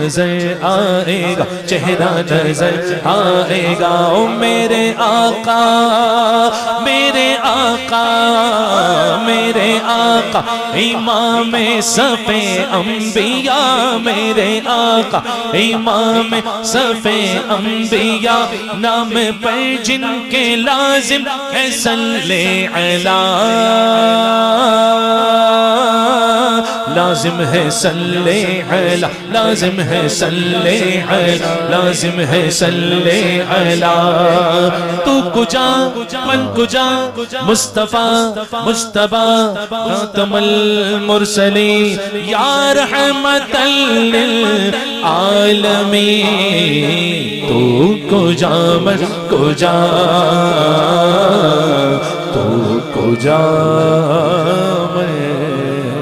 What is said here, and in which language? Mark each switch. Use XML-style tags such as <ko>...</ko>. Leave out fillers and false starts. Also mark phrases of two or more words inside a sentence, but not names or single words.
<ur>نظر آئے گا چہرہ نظر آئے گا او میرے آقا میرے آقا میرے آقا امام صف انبیاء میرے آقا امام صف انبیاء نام پر جن کے لازم ہے</ur> <ar>صلی علی</ar> <ur>لازم ہے</ur> <ar>صلی علی</ar> <ur>لازم ہے</ur> <ar>صلی علی</ar> <ur>لازم ہے</ur> <ar>صلی علی</ar> <fa>تو کجا من کجا</fa> <ur>مصطفیٰ مجتبی</ur> <ar>خاتم المرسلین یا رحمت للعالمین</ar> <fa>تو کجا من کجا تو کجا</fa> <ur>میں کجا</ur>